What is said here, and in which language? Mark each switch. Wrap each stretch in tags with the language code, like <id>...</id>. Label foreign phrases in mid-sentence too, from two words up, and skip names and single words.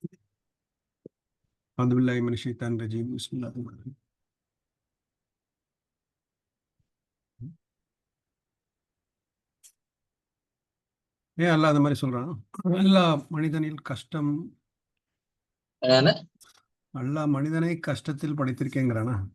<ar>أعوذ بالله من الشيطان الرجيم. بسم الله الرحمن الرحيم.</ar> <ta>ஏன் அல்லாஹ் அந்த மாதிரி சொல்றான்? அல்லாஹ் மனிதனில் கஷ்டம், அல்லாஹ் மனிதனை கஷ்டத்தில் படைத்திருக்கேங்கிறானா?</ta>